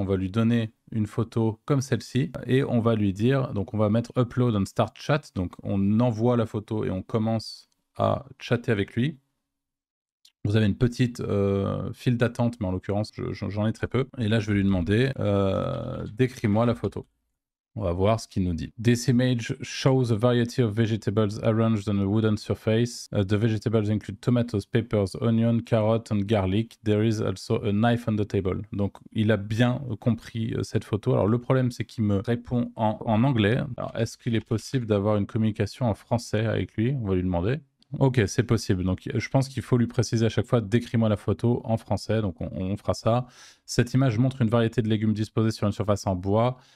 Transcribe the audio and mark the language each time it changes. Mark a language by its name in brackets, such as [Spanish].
[French] On va lui donner une photo comme celle-ci et on va lui dire, donc on va mettre [English] upload and start chat, [French] donc on envoie la photo et on commence à chatter avec lui. Vous avez une petite file d'attente, mais en l'occurrence, j'en ai très peu. Et là, je vais lui demander, décris-moi la photo. On va voir ce qu'il nous dit. [English] This image shows a variety of vegetables arranged on a wooden surface. The vegetables include tomatoes, peppers, onion, carrot and garlic. There is also a knife on the table. [French] Donc, il a bien compris cette photo. Alors, le problème, c'est qu'il me répond en anglais. Alors, est-ce qu'il est possible d'avoir une communication en français avec lui? On va lui demander. Ok, c'est possible. Donc, je pense qu'il faut lui préciser à chaque fois, décris-moi la photo en français. Donc, on fera ça. Cette image montre une variété de légumes disposés sur une surface en bois.